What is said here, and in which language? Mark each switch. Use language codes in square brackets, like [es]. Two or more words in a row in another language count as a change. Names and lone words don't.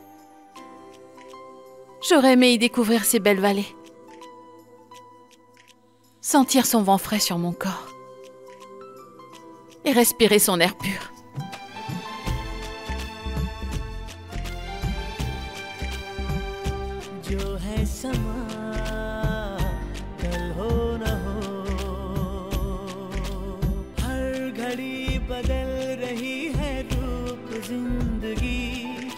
[fr] J'aurais aimé y découvrir ces belles vallées. Sentir son vent frais sur mon corps. Et respirer son air pur. [hi] जो है समा कल हो न हो हर घड़ी बदल रही है रूप जिंदगी